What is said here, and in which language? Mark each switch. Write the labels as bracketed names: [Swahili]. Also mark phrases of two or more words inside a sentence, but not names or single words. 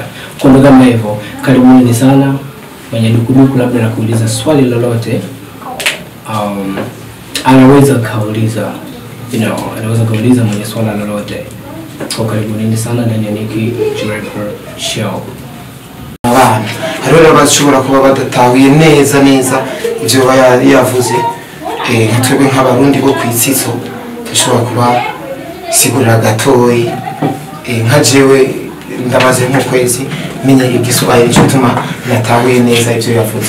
[Swahili] Kwa ndio kama hivyo, karibuni sana. Mwenye dukuduku labda na kuuliza swali lolote, anaweza kauliza, anaweza kauliza mwenye swala lolote. Kwa karibuni sana ndani ya Nicky Drip Show. [Rundi] Hariho abashobora kuba badatahuye neza ibyo yavuze, twebwe nk'abarundi bo kwitsitso dushobora kuba sigurira gatoyi. Nka jewe ndamaze nk'ukwezi menye igiswahili cyo tuma natahuye neza ibyo yavuze.